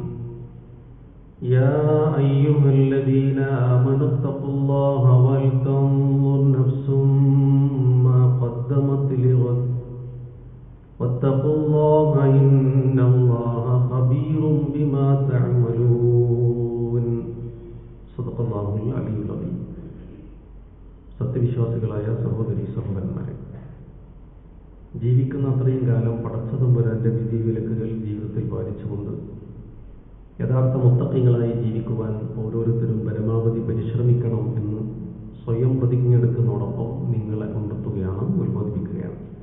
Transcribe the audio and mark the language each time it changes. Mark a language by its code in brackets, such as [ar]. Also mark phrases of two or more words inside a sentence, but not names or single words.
[ar] يا أيها الذين آمنوا اتقوا الله ولتنظر نفس ما قدمت لغد واتقوا الله إن الله خبير بما تعملون صدق الله العلي العظيم [ml] സത്യവിശ്വാസികളായ സഹോദരീ സഹോദരന്മാരെ, ജീവിക്കുന്ന അത്രയും കാലം പടച്ചതമ്പുരാന്റെ വിധി വിലക്കുകൾ ജീവിതത്തിൽ പാലിച്ചുകൊണ്ട് യഥാർത്ഥ മുത്തഖീങ്ങളായി ജീവിക്കുവാൻ ഓരോരുത്തരും പരമാവധി പരിശ്രമിക്കണം എന്ന് സ്വയം പ്രതിജ്ഞയെടുക്കുന്നതോടൊപ്പം നിങ്ങളെ ഉണർത്തുകയാണ്, ഉത്ബോധിപ്പിക്കുകയാണ്.